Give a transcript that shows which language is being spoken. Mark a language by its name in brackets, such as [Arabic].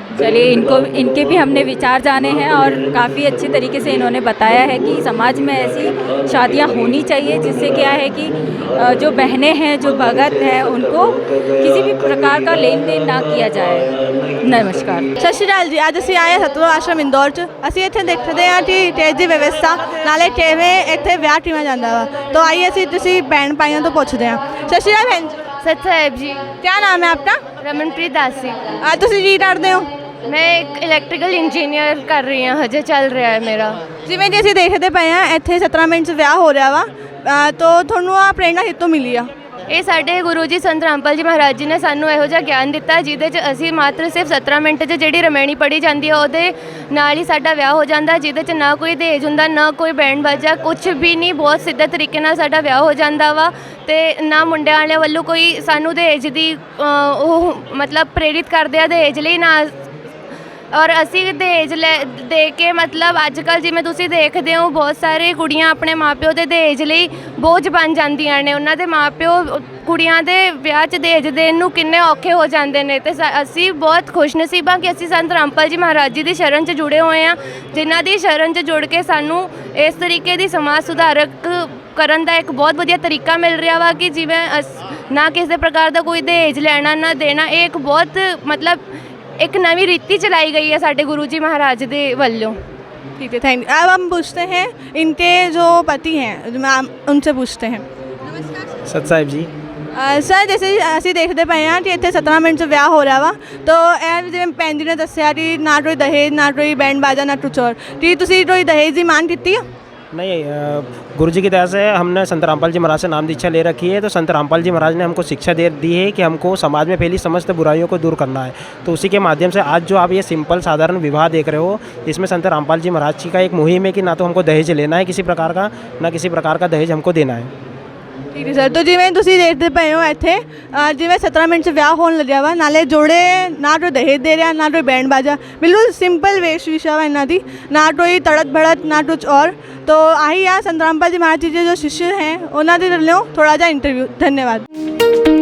[Hindi] चलिए, इनके भी हमने विचार जाने हैं और काफ़ी अच्छे तरीके से इन्होंने बताया है कि समाज में ऐसी शादियां होनी चाहिए, जिससे क्या है कि जो बहनें हैं, जो भगत हैं, उनको किसी भी प्रकार का लेन देन ना किया जाए। नमस्कार। [Punjabi] ਸਤਿ ਸ਼੍ਰੀ ਅਕਾਲ ਜੀ। ਅੱਜ ਅਸੀਂ ਆਏ ਹਾਂ ਸਤਲੁਜ ਆਸ਼ਰਮ ਇੰਦੌਰ 'ਚ। ਅਸੀਂ ਇੱਥੇ ਦੇਖਦੇ ਹਾਂ ਕਿ ਟੇਜ ਦੀ ਵਿਵਸਥਾ ਨਾਲੇ ਕਿਵੇਂ ਇੱਥੇ ਵਿਆਹ ਟੀਮਾ ਜਾਂਦਾ ਵਾ। ਤਾਂ ਆਈਏ ਅਸੀਂ ਤੁਸੀਂ ਭੈਣ ਭਾਈਆਂ ਤੋਂ ਪੁੱਛਦੇ ਹਾਂ। ਸਤਿ ਸ਼੍ਰੀ ਅਕਾਲ ਭੈਣ ਜੀ। [Hindi] सत साहेब जी। क्या नाम है आपका? रमनप्रीत दासी। [Punjabi] आज ਤੁਸੀਂ ਕੀ ਕਰਦੇ ਹੋ? [Hindi] मैं एक इलैक्ट्रिकल इंजीनियर कर रही हूँ, हजे चल रहा है मेरा। [Punjabi] ਜਿਵੇਂ ਕਿ ਅਸੀਂ ਦੇਖਦੇ ਪਏ ਹਾਂ ਇੱਥੇ 17 ਮਿੰਟ 'ਚ ਵਿਆਹ ਹੋ ਰਿਹਾ ਵਾ, ਤਾਂ ਤੁਹਾਨੂੰ ਆ ਪ੍ਰੇਰਣਾ ਕਿੱਥੋਂ ਮਿਲੀ ਆ? ਇਹ ਸਾਡੇ ਗੁਰੂ ਜੀ ਸੰਤ ਰਾਮਪਾਲ ਜੀ ਮਹਾਰਾਜ ਜੀ ਨੇ ਸਾਨੂੰ ਇਹੋ ਜਿਹਾ ਗਿਆਨ ਦਿੱਤਾ, ਜਿਹਦੇ 'ਚ ਅਸੀਂ ਮਾਤਰ ਸਿਰਫ 17 ਮਿੰਟ 'ਚ ਜਿਹੜੀ ਰਮੈਣੀ ਪੜ੍ਹੀ ਜਾਂਦੀ ਹੈ ਉਹਦੇ ਨਾਲ ਹੀ ਸਾਡਾ ਵਿਆਹ ਹੋ ਜਾਂਦਾ, ਜਿਹਦੇ 'ਚ ਨਾ ਕੋਈ ਦਹੇਜ ਹੁੰਦਾ, ਨਾ ਕੋਈ ਬੈਂਡ ਬਾਜਾ, ਕੁਝ ਵੀ ਨਹੀਂ। ਬਹੁਤ ਸਿੱਧੇ ਤਰੀਕੇ ਨਾਲ ਸਾਡਾ ਵਿਆਹ ਹੋ ਜਾਂਦਾ ਵਾ, ਤੇ ਨਾ ਮੁੰਡਿਆਂ ਵਾਲਿਆਂ ਵੱਲੋਂ ਕੋਈ ਸਾਨੂੰ ਦਹੇਜ ਦੀ ਉਹ ਮਤਲਬ ਪ੍ਰੇਰਿਤ ਕਰਦੇ ਆ ਦਹੇਜ ਲਈ, ਨਾ। ਔਰ ਅਸੀਂ ਦਹੇਜ ਦੇ ਕੇ ਮਤਲਬ ਅੱਜ ਕੱਲ੍ਹ ਜਿਵੇਂ ਤੁਸੀਂ ਦੇਖਦੇ ਹੋ ਬਹੁਤ ਸਾਰੇ ਕੁੜੀਆਂ ਆਪਣੇ ਮਾਪਿਓ ਦੇ ਦਹੇਜ ਲਈ ਬੋਝ ਬਣ ਜਾਂਦੀਆਂ ਨੇ। ਉਹਨਾਂ ਦੇ ਮਾਪਿਓ ਕੁੜੀਆਂ ਦੇ ਵਿਆਹ 'ਚ ਦਹੇਜ ਦੇਣ ਨੂੰ ਕਿੰਨੇ ਔਖੇ ਹੋ ਜਾਂਦੇ ਨੇ। ਅਤੇ ਅਸੀਂ ਬਹੁਤ ਖੁਸ਼ਨਸੀਬ ਹਾਂ ਕਿ ਅਸੀਂ ਸੰਤ ਰਾਮਪਾਲ ਜੀ ਮਹਾਰਾਜ ਜੀ ਦੀ ਸ਼ਰਨ 'ਚ ਜੁੜੇ ਹੋਏ ਹਾਂ, ਜਿਨ੍ਹਾਂ ਦੀ ਸ਼ਰਨ 'ਚ ਜੁੜ ਕੇ ਸਾਨੂੰ ਇਸ ਤਰੀਕੇ ਦੀ ਸਮਾਜ ਸੁਧਾਰਕ ਕਰਨ ਦਾ ਇੱਕ ਬਹੁਤ ਵਧੀਆ ਤਰੀਕਾ ਮਿਲ ਰਿਹਾ ਵਾ ਕਿ ਜਿਵੇਂ ਨਾ ਕਿਸੇ ਪ੍ਰਕਾਰ ਦਾ ਕੋਈ ਦਹੇਜ ਲੈਣਾ ਨਾ ਦੇਣਾ। ਇਹ ਇੱਕ ਬਹੁਤ मतलब एक नवी रीति चलाई गई है साढ़े गुरु जी महाराज दे वल्लों। [Hindi] ठीक है, थैंक यू। अब हम पूछते हैं इनके जो पति हैं, उनसे पूछते हैं। सत साहिब जी। सर जैसे [Punjabi] ਅਸੀਂ ਦੇਖਦੇ ਪਏ ਹਾਂ ਕਿ ਇੱਥੇ 17 ਮਿੰਟ 'ਚ ਵਿਆਹ ਹੋ ਰਿਹਾ ਵਾ, ਤਾਂ ਇਹ ਜਿਵੇਂ ਭੈਣ ਜੀ ਨੇ ਦੱਸਿਆ ਕਿ ਨਾ ਕੋਈ ਦਹੇਜ, ਨਾ ਕੋਈ ਬੈਂਡ ਬਾਜਾ, ਨਾ ਕੁਛ ਹੋਰ। ਕੀ ਤੁਸੀਂ ਕੋਈ ਦਹੇਜ ਦੀ ਮੰਗ ਕੀਤੀ ਆ? [Hindi] नहीं, गुरु जी की दया से हमने संत रामपाल जी महाराज से नाम दीक्षा ले रखी है। तो संत रामपाल जी महाराज ने हमको शिक्षा दे दी है कि हमको समाज में फैली समस्त बुराइयों को दूर करना है। तो उसी के माध्यम से आज जो आप ये सिंपल साधारण विवाह देख रहे हो, इसमें संत रामपाल जी महाराज जी का एक मुहिम है कि ना तो हमको दहेज लेना है किसी प्रकार का, ना किसी प्रकार का दहेज हमको देना है। [Punjabi] ਠੀਕ ਹੈ ਸਰ। ਤਾਂ ਜਿਵੇਂ ਤੁਸੀਂ ਦੇਖਦੇ ਪਏ ਹੋ ਇੱਥੇ ਜਿਵੇਂ 17 ਮਿੰਟ 'ਚ ਵਿਆਹ ਹੋਣ ਲੱਗਿਆ ਵਾ, ਨਾਲੇ ਜੋੜੇ ਨਾ ਕੋਈ ਦਹੇਜ ਦੇ ਰਿਹਾ, ਨਾ ਕੋਈ ਬੈਂਡ ਬਾਜਾ, ਬਿਲਕੁਲ ਸਿੰਪਲ ਵੇਸ਼ ਵਿਸ਼ਾ ਵਾ ਇਹਨਾਂ ਦੀ, ਨਾ ਕੋਈ ਤੜਕ ਭੜਕ, ਨਾ ਕੁਛ और। [Hindi] तो आही आ संत रामपाल जी महाराज जी जो शिष्य हैं उन्होंने थोड़ा जा इंटरव्यू। धन्यवाद।